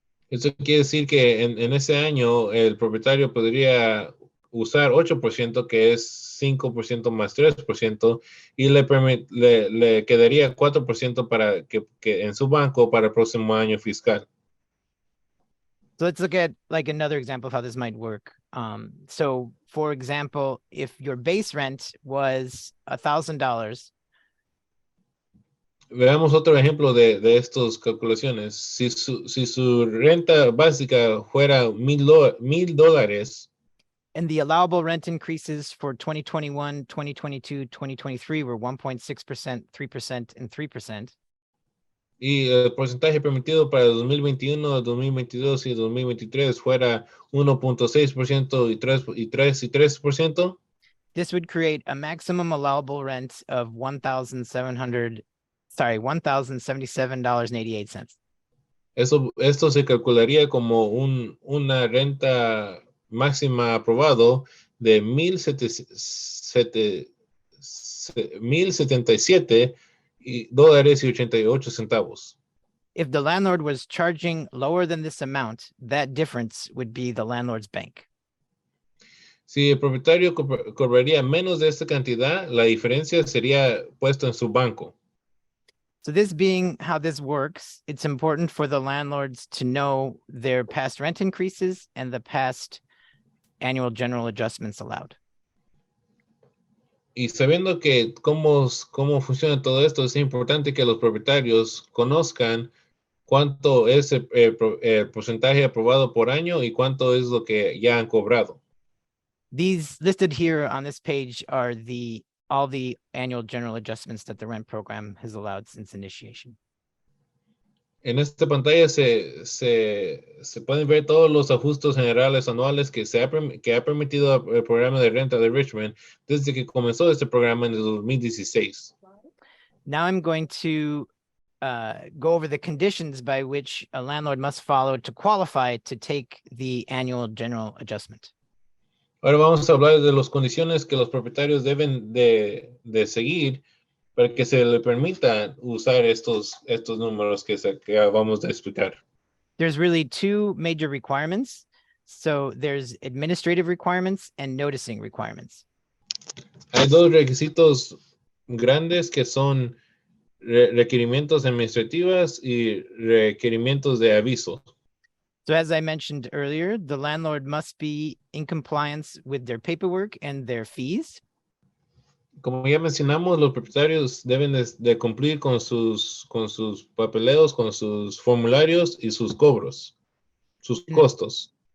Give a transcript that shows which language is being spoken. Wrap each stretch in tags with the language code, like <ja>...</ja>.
<es>Eso quiere decir que en ese año el propietario podría usar 8%, que es 5% más 3%, y le quedaría 4% para que en su banco para el próximo año fiscal.</es> <en>So let's look at like another example of how this might work. So for example, if your base rent was $1,000,</en> <es>Veamos otro ejemplo de estas calculaciones. Si su renta básica fuera $1,000,</es> <en>and the allowable rent increases for 2021, 2022, 2023 were 1.6%, 3%, and 3%.</en> <es>y el porcentaje permitido para 2021, 2022 y 2023 fuera 1.6% y 3%,</es> <en>This would create a maximum allowable rent of $1,077.88.</en> <es>esto se calcularía como una renta máxima aprobado de $1,077.88.</es> <en>If the landlord was charging lower than this amount, that difference would be the landlord's bank.</en> <es>Si el propietario cobraría menos de esta cantidad, la diferencia sería puesta en su banco.</es> <en>So this being how this works, it's important for the landlords to know their past rent increases and the past annual general adjustments allowed.</en> <es>Y sabiendo que cómo funciona todo esto, es importante que los propietarios conozcan cuánto es el porcentaje aprobado por año y cuánto es lo que ya han cobrado.</es> <en>These listed here on this page are all the annual general adjustments that the rent program has allowed since initiation.</en> <es>En esta pantalla se pueden ver todos los ajustes generales anuales que ha permitido el programa de renta de Richmond desde que comenzó este programa en el 2016.</es> <en>Now I'm going to go over the conditions by which a landlord must follow to qualify to take the annual general adjustment.</en> <es>Ahora vamos a hablar de las condiciones que los propietarios deben de seguir para que se le permita usar estos números que acabamos de explicar.</es> <en>There's really two major requirements. So there's administrative requirements and noticing requirements.</en> <es>Hay dos requisitos grandes que son requerimientos administrativos y requerimientos de aviso.</es> <en>So as I mentioned earlier, the landlord must be in compliance with their paperwork and their fees.</en> <es>Como ya mencionamos, los propietarios deben de cumplir con sus papeleos, con sus formularios y sus cobros, sus costos.</es>